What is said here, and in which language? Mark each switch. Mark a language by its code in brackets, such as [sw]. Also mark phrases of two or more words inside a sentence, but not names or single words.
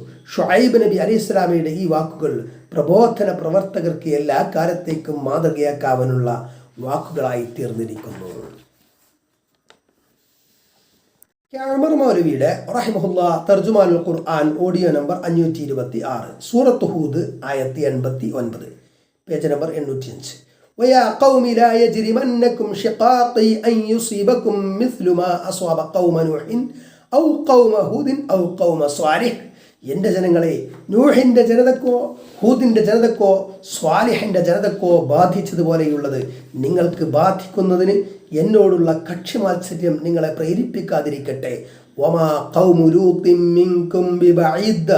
[ml] ഷുഐബ് നബി അലൈഹിസ്സലാമയുടെ ഈ വാക്കുകൾ പ്രബോധന പ്രവർത്തകർക്ക് എല്ലാ കാലത്തേക്കും മാതൃകയാക്കാവാനുള്ള വാക്കുകളായി തീർന്നിരിക്കുന്നു. ഉമർ മൗലവിയുടെ റഹിമഹുല്ലാ തർജുമാനുൽ ഖുർആൻ ഓഡിയോ നമ്പർ 526, സൂറത്ത് ഹൂദ് ആയത്ത് 89, പേജ് നമ്പർ 805. [ar] ويا قوم لا يجرمنكم شقاقي أن يصيبكم مثل ما أصاب قوم نوح أو قوم هود أو قوم صالح. [ml] എൻ്റെ ജനങ്ങളെ, നൂഹിൻ്റെ ജനതക്കോ ഹൂദിൻ്റെ ജനതക്കോ സ്വാലിഹിൻ്റെ ജനതക്കോ ബാധിച്ചതുപോലെയുള്ളത് നിങ്ങൾക്ക് ബാധിക്കുന്നതിന് എന്നോടുള്ള കക്ഷിമാത്സര്യം നിങ്ങളെ പ്രേരിപ്പിക്കാതിരിക്കട്ടെ. [ar] وما قوم لوط منكم ببعيد.